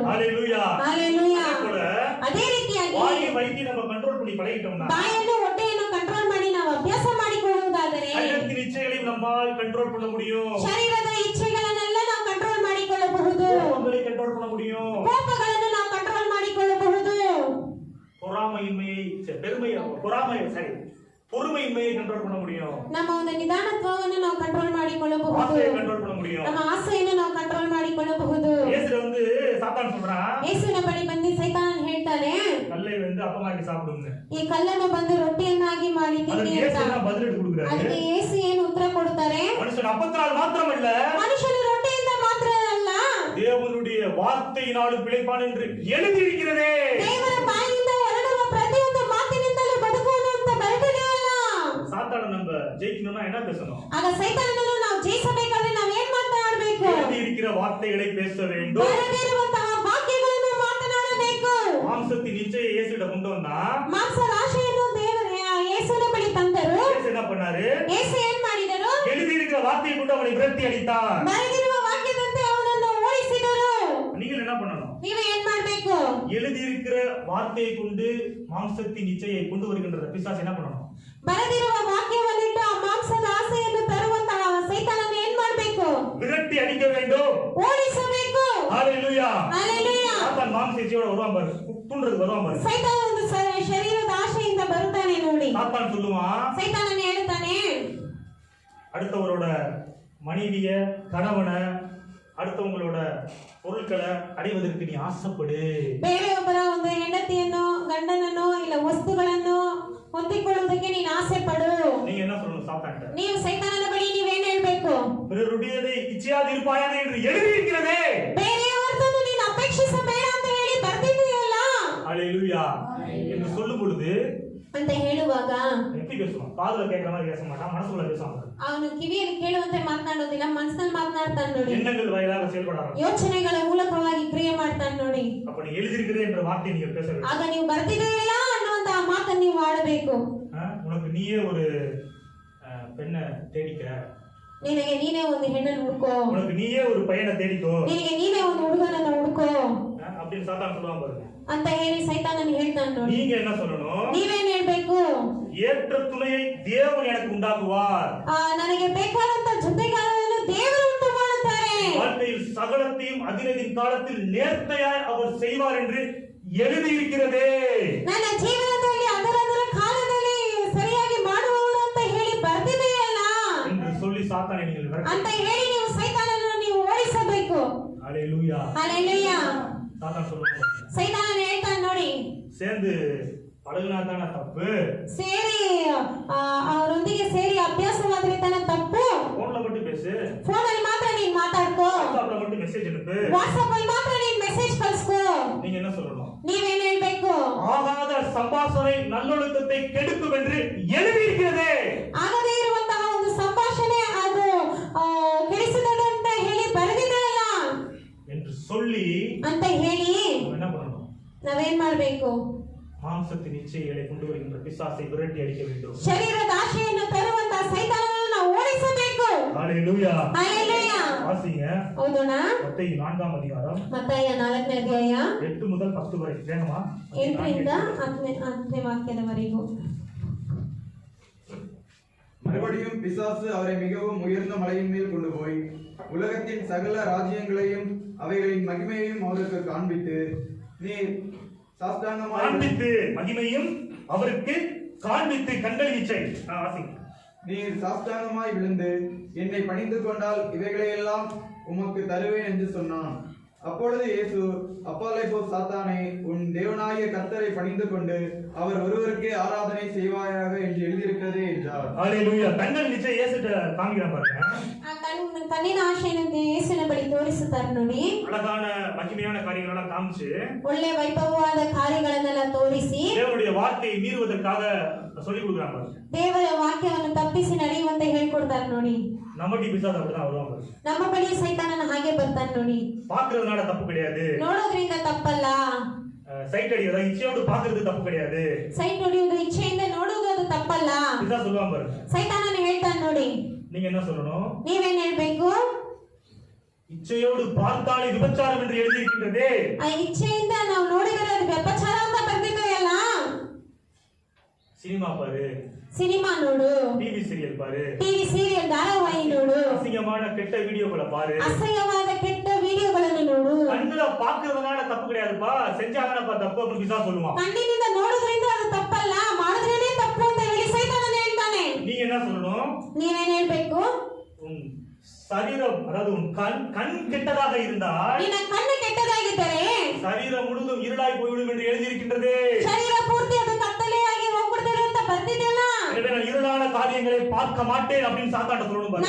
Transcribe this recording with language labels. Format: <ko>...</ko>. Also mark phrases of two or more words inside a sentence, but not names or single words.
<ta>ஹalleluya.</ta> <kn>ಹalleluya. ಅದೇ ರೀತಿಯಾಗಿ</kn> <ta>வாயை வயித்தை நம்ம கண்ட்ரோல் பண்ணி பழகிட்டோம்னா</ta> <kn>ಬಾಯನ್ನು ಹೊಟ್ಟೆಯನ್ನು ಕಂಟ್ರೋಲ್ ಮಾಡಿ ನಾವು ಅಭ್ಯಾಸ ಮಾಡಿಕೊಳ್ಳುವುದಾದರೆ</kn> <ta>சரீரத்தின் இச்சைகளையும் நம்மால் கண்ட்ரோல் பண்ண முடியும்.</ta> <kn>ಶರೀರದ ಇಚ್ಛೆಗಳನ್ನೆಲ್ಲ ನಾವು ಕಂಟ್ರೋಲ್ ಮಾಡಿಕೊಳ್ಳಬಹುದು.</kn> <ta>கோபங்களை கண்ட்ரோல் பண்ண முடியும்.</ta> <kn>ಕೋಪಗಳನ್ನು ನಾವು ಕಂಟ್ರೋಲ್ ಮಾಡಿಕೊಳ್ಳಬಹುದು.</kn> <ta>பொறுமையின்மையை கண்ட்ரோல் பண்ண முடியும்.</ta> <kn>ನಮ್ಮ ಒಂದು ನಿಧಾನತ್ವವನ್ನು ನಾವು ಕಂಟ್ರೋಲ್ ಮಾಡಿಕೊಳ್ಳಬಹುದು.</kn> <ta>ஆசையை கண்ட்ரோல் பண்ண முடியும்.</ta> <kn>ನಮ್ಮ ಆಸೆಯನ್ನು ನಾವು ಕಂಟ್ರೋಲ್ ಮಾಡಿಕೊಳ್ಳಬಹುದು.</kn> <ta>இயேசுல வந்து சாத்தான் சொல்றான்,</ta> <kn>ಯೇಸುವಿನ ಬಳಿ ಬಂದು ಸೈತಾನನು ಹೇಳ್ತಾನೆ,</kn> <ta>கல்லை வந்து அப்பமாக்கி சாப்பிடுன்னு.</ta> <kn>ಈ ಕಲ್ಲನ್ನು ಬಂದು ರೊಟ್ಟಿಯನ್ನಾಗಿ ಮಾಡಿ ತಿನ್ನಿ ಅದಕ್ಕೆ ಅಂತ.</kn> <ta>இயேசு பதில் கொடுக்குறாரு.</ta> <kn>ಅದಕ್ಕೆ ಯೇಸು ಏನು ಉತ್ತರ ಕೊಡ್ತಾರೆ?</kn> <ta>மனுஷன் அப்பத்தினால் மாத்திரமல்ல,</ta> <kn>ಮನುಷ್ಯನು ರೊಟ್ಟಿಯಿಂದ ಮಾತ್ರ ಅಲ್ಲ,</kn> <ta>தேவனுடைய வார்த்தையினாலும் பிழைப்பான் என்று எழுதியிருக்கிறதே.</ta> <kn>ದೇವರ ಬಾಯಿಂದ ಹೊರಡುವ ಪ್ರತಿಯೊಂದು ಮಾತಿನಿಂದಲೂ ಬದುಕುವನು ಅಂತ ಬರೆದಿದೆಯಲ್ಲ.</kn> <ta>சாத்தானை நம்ம ஜெயிக்கணும்னா என்ன பேசணும்?</ta> <kn>ಆಗ ಸೈತಾನನನ್ನು ನಾವು ಜಯಿಸಬೇಕಾದ್ರೆ ನಾವು ಏನ್ ಮಾತನಾಡಬೇಕು?</kn> <ta>எழுதியிருக்கிற வார்த்தைகளை பேச வேண்டும்.</ta> <kn>ಬರೆದಿರುವಂತಹ ವಾಕ್ಯಗಳನ್ನು ಮಾತನಾಡಬೇಕು.</kn> <ta>மாம்சத்தின் இச்சையை இயேசுவிட கொண்டு வந்தா,</ta> <kn>ಮಾಂಸದ ಆಶೆಯನ್ನು ದೇವರ ಯೇಸುವಿನ ಬಳಿ ತಂದರು.</kn> <ta>இயேசு என்ன பண்ணாரு?</ta> <kn>ಯೇಸು ಏನ್ ಮಾಡಿದರು?</kn> <ta>எழுதியிருக்கிற வார்த்தையை கொண்டு அவனை விரட்டி அடித்தார்.</ta> <kn>ಬರೆದಿರುವ ವಾಕ್ಯದಂತೆ ಅವನನ್ನು ಓಡಿಸಿದರು.</kn> <ta>நீங்கள் என்ன பண்ணணும்?</ta> <kn>ನೀವು ಏನ್ ಮಾಡ್ಬೇಕು?</kn> <ta>எழுதியிருக்கிற வார்த்தையை கொண்டு மாம்சத்தின் இச்சையை கொண்டு வருகின்ற பிசாசு என்ன பண்ணணும்?</ta> <kn>ಬರೆದಿರುವ ವಾಕ್ಯವನ್ನಿಟ್ಟು ಆ ಮಾಂಸದ ಆಸೆಯನ್ನು ತರುವಂತಹ ಸೈತಾನನು ಏನ್ ಮಾಡ್ಬೇಕು?</kn> <ta>விரட்டி அடிக்க வேண்டும்.</ta> <kn>ಓಡಿಸಬೇಕು.</kn> <ta>ஹalleluya.</ta> <kn>ಹalleluya.</kn> <ta>சாத்தான் மாம்ச இச்சையோட வருவான் பாரு. தூண்டுறதுக்கு வருவான் பாரு.</ta> <kn>ಸೈತಾನ ಒಂದು ಶರೀರದ ಆಶೆಯಿಂದ ಬರುತ್ತಾನೆ ನೋಡಿ.</kn> <ta>சாத்தான் சொல்லுவான்,</ta> <kn>ಸೈತಾನನು ಹೇಳ್ತಾನೆ,</kn> <ta>அடுத்தவரோட மனைவிய, கணவனை, அடுத்தவங்களோட பொருட்களை அடைவதற்கு நீ ஆசைப்படு.</ta> <kn>ಬೇರೆಯೊಬ್ಬರ ಒಂದು ಹೆಂಡತಿಯನ್ನು, ಗಂಡನನ್ನು, ಇಲ್ಲ ವಸ್ತುಗಳನ್ನು ಹೊಂದಿಕೊಳ್ಳುವುದಕ್ಕೆ ನೀನು ಆಸೆ ಪಡು.</kn> <ta>நீங்க என்ன சொல்லணும் சாத்தான்ட்ட?</ta> <kn>ನೀವು ಸೈತಾನನ ಬಳಿ ನೀವೇನ್ ಹೇಳ್ಬೇಕು?</kn> <ta>பிறருடையதை இச்சையாதிருப்பாயாக என்று எழுதியிருக்கிறதே.</ta> <kn>ಬೇರೆಯವರದ್ದು ನೀನು ಅಪೇಕ್ಷಿಸಬೇಡ ಅಂತ ಹೇಳಿ ಬರ್ತಿದೆಯಲ್ಲ.</kn> <ta>ஹalleluya என்று சொல்லும் பொழுது</ta> <kn>ಅಂತ ಹೇಳುವಾಗ</kn> <ta>எப்படி பேசுவான்? காதுல கேட்கிற மாதிரி பேச மாட்டான், மனசுக்குள்ள பேசுவான்.</ta> <kn>ಅವನು ಕಿವಿಯಲ್ಲಿ ಕೇಳುವಂತೆ ಮಾತನಾಡೋದಿಲ್ಲ, ಮನಸ್ಸಿನಲ್ಲಿ ಮಾತನಾಡ್ತಾನೆ ನೋಡಿ.</kn> <ta>எண்ணங்கள் வாயிலாக செயல்பட ஆரம்பிக்கும்.</ta> <kn>ಯೋಚನೆಗಳ ಮೂಲಕವಾಗಿ ಕ್ರಿಯೆ ಮಾಡ್ತಾನೆ ನೋಡಿ.</kn> <ta>அப்ப நீ எழுதியிருக்கிறே என்ற வார்த்தையை நீங்க பேச வேண்டும்.</ta> <kn>ಆಗ ನೀವು ಬರ್ತಿದೆಯಲ್ಲ ಅನ್ನುವಂತ ಮಾತನ್ನು ನೀವು ಆಡಬೇಕು.</kn> <ta>உனக்கு நீயே ஒரு பெண்ணை தேடிக்க,</ta> <kn>ನಿನಗೆ ನೀನೇ ಒಂದು ಹೆಣ್ಣನ್ನು ಹುಡುಕೋ,</kn> <ta>உனக்கு நீயே ஒரு பையனை தேடிக்கோ,</ta> <kn>ನಿನಗೆ ನೀನೇ ಒಂದು ಹುಡುಗನನ್ನು ಹುಡುಕೋ</kn> <ta>அப்படின்னு சாத்தான் சொல்லுவான் பாருங்க.</ta> <kn>ಅಂತ ಹೇಳಿ ಸೈತಾನನು ಹೇಳ್ತಾನೆ ನೋಡಿ.</kn> <ta>நீங்க என்ன சொல்லணும்?</ta> <kn>ನೀವೇನ್ ಹೇಳ್ಬೇಕು?</kn> <ta>ஏற்ற துணையை தேவன் எனக்கு உண்டாக்குவார்.</ta> <kn>ನನಗೆ ಬೇಕಾದಂತ ಜೊತೆಗಾರರನ್ನು ದೇವರು ಉಂಟು ಮಾಡುತ್ತಾರೆ.</kn> <ta>வாழ்க்கையில் சகலத்தையும் அதினதின் காலத்தில் நேர்த்தையாய் அவர் செய்வார் என்று எழுதியிருக்கிறதே.</ta> <kn>ನನ್ನ ಜೀವನದಲ್ಲಿ ಅದರದರ ಕಾಲದಲ್ಲಿ ಸರಿಯಾಗಿ ಮಾಡುವವರು ಅಂತ ಹೇಳಿ ಬರ್ತಿದೆಯಲ್ಲ</kn> <ta>என்று சொல்லி சாத்தானை நீங்கள் விரட்ட.</ta> <kn>ಅಂತ ಹೇಳಿ ನೀವು ಸೈತಾನನನ್ನು ನೀವು ಓಡಿಸಬೇಕು.</kn> <ta>ஹalleluya. ஹalleluya. சாத்தான் சொல்லுவான்,</ta> <kn>ಸೈತಾನನು ಹೇಳ್ತಾನೆ ನೋಡಿ,</kn> <ta>சேர்ந்து பழகுனா தான தப்பு,</ta> <kn>ಸೇರಿ ಅವರೊಂದಿಗೆ ಸೇರಿ ಅಭ್ಯಾಸವಾದ್ರೆ ತಪ್ಪು.</kn> <ta>போன்ல மட்டும் பேசு,</ta> <kn>ಫೋನಲ್ಲಿ ಮಾತ್ರ ನೀನ್ ಮಾತಾಡ್ಕೋ,</kn> <ta>வாட்ஸ்அப்ல மட்டும் மெசேஜ் அனுப்பு,</ta> <kn>ವಾಟ್ಸ್ಆಪ್ ಅಲ್ಲಿ ಮಾತ್ರ ನೀನ್ ಮೆಸೇಜ್ ಕಳಿಸ್ಕೋ.</kn> <ta>நீங்க என்ன சொல்லணும்?</ta> <kn>ನೀವೇನ್ ಹೇಳ್ಬೇಕು?</kn> <ta>ஆகாத ಸಂಭಾಷಣೆ நல்லொழுக்கத்தை கெடுக்கும் என்று எழுதியிருக்கிறதே.</ta> <kn>ಆಗದೇ ಇರುವಂತಹ ಒಂದು ಸಂಭಾಷಣೆ ಅದು ಕೆಡಿಸುತ್ತದೆ ಅಂತ ಹೇಳಿ ಬರೆದಿದೆಯಲ್ಲ</kn> <ta>என்று சொல்லி</ta> <kn>ಅಂತ ಹೇಳಿ</kn> <ta>என்ன பண்ணணும்?</ta> <kn>ನಾವೇನ್ ಮಾಡ್ಬೇಕು?</kn> <ta>மாம்சத்தின் இச்சைகளை கொண்டு வருகின்ற பிசாசை விரட்டி அடிக்க வேண்டும்.</ta> <kn>ಶರೀರದ ಆಶೆಯನ್ನು ತರುವಂತಹ ಸೈತಾನನನ್ನು ನಾವು ಓಡಿಸಬೇಕು.</kn> <ta>ஹalleluya.</ta> <kn>ಹalleluya.</kn> <ta>வாசிங்க.</ta> <kn>ಓದೋಣ.</kn> <ta>மத்தேயு 4ஆம் அதிகாரம்</ta> <kn>ಮತ್ತಾಯ 4ನೇ ಅಧ್ಯಾಯ</kn> <ta>8 முதல் 10 வரை. வேணுமா?</ta> <kn>8ರಿಂದ 10ನೇ ವಾಕ್ಯದವರೆಗೂ.</kn> <ta>மறுபடியும் பிசாசு அவரை மிகவும் உயர்ந்த மலையின் மேல் கொண்டு போய் உலகத்தின் சகல ராஜ்யங்களையும் அவைகளின் மகிமையையும் அவருக்கு காண்பித்து, நீர் சாஷ்டாங்கமாய் காண்பித்து மகிமையும் அவருக்கு காண்பித்து கண்கள் இச்சை. வாசிங்க. நீர் சாஷ்டாங்கமாய் விழுந்து என்னை பணிந்து கொண்டால் இவைகளையெல்லாம் உமக்கு தருவேன் என்று சொன்னான். அப்பொழுது இயேசு, அப்பாலே போ சாத்தானே, உன் தேவனாகிய கர்த்தரை பணிந்து கொண்டு அவர் ஒருவருக்கே ஆராதனை செய்வாயாக என்று எழுதியிருக்கிறதே என்றார். ஹalleluya. கண்கள் நிச்சயம் இயேசுட்ட காமிக்கிறான் பாருங்க.</ta> <kn>ಕಣ್ಣಿನ ಆಶೆಯನ್ನು ಯೇಸುವಿನ ಬಳಿ ತೋರಿಸುತ್ತಾರೆ ನೋಡಿ.</kn> <ta>அழகான மகிமையான காரியங்களெல்லாம் காமிச்சு</ta> <kn>ಒಳ್ಳೆ ವೈಭವವಾದ ಕಾರ್ಯಗಳನ್ನೆಲ್ಲ ತೋರಿಸಿ</kn> <ta>தேவனுடைய வார்த்தையை மீறுவதற்காக சொல்லி கொடுக்குறாங்க பாருங்க.</ta> <kn>ದೇವರ ವಾಕ್ಯವನ್ನು ತಪ್ಪಿಸಿ ನಡೆಯುವಂತೆ ಹೇಳ್ಕೊಡ್ತಾರೆ ನೋಡಿ.</kn> <ta>நம்மட்டி பிசாசு அப்படிதான் வருவாங்க பாருங்க.</ta> <kn>ನಮ್ಮ ಬಳಿ ಸೈತಾನನ ಹಾಗೆ ಬರ್ತಾನೆ ನೋಡಿ.</kn> <ta>பாக்குறதுனால தப்பு கிடையாது,</ta> <kn>ನೋಡೋದ್ರಿಂದ ತಪ್ಪಲ್ಲ.</kn> <ta>சைட் அடிக்கிறதா இச்சையோடு பாக்குறது தப்பு கிடையாது,</ta> <kn>ಸೈಟ್ ಹೊಡೆಯುವುದು ಇಚ್ಛೆಯಿಂದ ನೋಡುವುದು ಅದು ತಪ್ಪಲ್ಲ.</kn> <ta>பிசாசு சொல்லுவாங்க பாருங்க.</ta> <kn>ಸೈತಾನನು ಹೇಳ್ತಾನೆ ನೋಡಿ.</kn> <ta>நீங்க என்ன சொல்லணும்?</ta> <kn>ನೀವೇನ್ ಹೇಳ್ಬೇಕು?</kn> <ta>இச்சையோடு பார்த்தாலே விபச்சாரம் என்று எழுதியிருக்கின்றதே.</ta> <kn>ಆ ಇಚ್ಛೆಯಿಂದ ನಾವು ನೋಡಿದರೆ ಅದು ವ್ಯಭಿಚಾರ ಅಂತ ಬರ್ತಿದೆಯಲ್ಲ.</kn> <ta>சினிமா பாரு,</ta> <kn>ಸಿನಿಮಾ ನೋಡು,</kn> <en>TV serial</en> <ta>பாரு,</ta> <en>TV serial</en> <kn>ಧಾರಾವಾಹಿ ನೋಡು,</kn> <ta>அசிங்கமான கெட்ட வீடியோக்களை பாரு,</ta> <kn>ಅಸಹ್ಯವಾದ ಕೆಟ್ಟ ವಿಡಿಯೋಗಳನ್ನು ನೋಡು.</kn> <ta>கண்ணுல பாக்குறதுனால தப்பு கிடையாதுப்பா, செஞ்சாதானப்பா தப்பு அப்படின்னு பிசாசு சொல்லுவான்.</ta> <kn>ಕಣ್ಣಿನಿಂದ ನೋಡೋದ್ರಿಂದ ಅದು ತಪ್ಪಲ್ಲ, ಮಾಡಿದ್ರೇನೆ ತಪ್ಪು ಅಂತ ಹೇಳಿ ಸೈತಾನನು ಹೇಳ್ತಾನೆ.</kn> <ta>நீங்க என்ன சொல்லணும்?</ta> <kn>ನೀವೇನ್ ಹೇಳ್ಬೇಕು?</kn> <ta>உன் சரீரம், அதாவது உன் கண் கெட்டதாக இருந்தால்</ta> <kn>ನಿನ್ನ ಕಣ್ಣು ಕೆಟ್ಟದಾಗಿದ್ದರೆ</kn> <ta>சரீரம் முழுதும் இருளாய் போய்விடும் என்று எழுதியிருக்கின்றதே.</ta> <kn>ಶರೀರ ಪೂರ್ತಿ ಅದು ಕತ್ತಲೆಯಾಗಿ ಹೋಗ್ಬಿಡ್ತಾರೆ ಅಂತ ಬರ್ತಿದೆಯಲ್ಲ.</kn> <ta>எனவே நான் இருளான காரியங்களை பார்க்க மாட்டேன் அப்படின்னு சாத்தாட்ட சொல்லணும் பாருங்க.</ta>